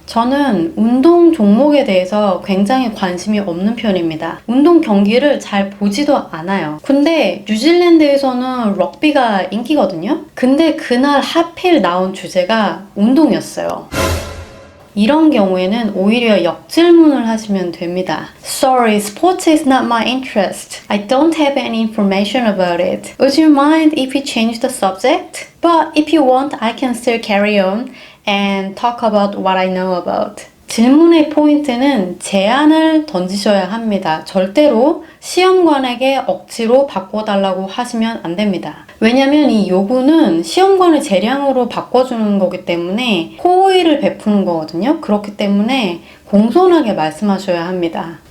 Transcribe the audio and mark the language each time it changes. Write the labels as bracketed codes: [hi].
[ko] 저는 운동 종목에 대해서 굉장히 관심이 없는 편입니다. 운동 경기를 잘 보지도 않아요. 근데 뉴질랜드에서는 럭비가 인기거든요. 근데 그날 하필 나온 주제가 운동이었어요. 이런 경우에는 오히려 역질문을 하시면 됩니다. [en] Sorry, sports is not my interest. I don't have any information about it. Would you mind if we change the subject? But if you want, I can still carry on and talk about what I know about. [ko] 질문의 포인트는 제안을 던지셔야 합니다. 절대로 시험관에게 억지로 바꿔달라고 하시면 안 됩니다. 왜냐면 이 요구는 시험관의 재량으로 바꿔주는 거기 때문에 호의를 베푸는 거거든요. 그렇기 때문에 공손하게 말씀하셔야 합니다.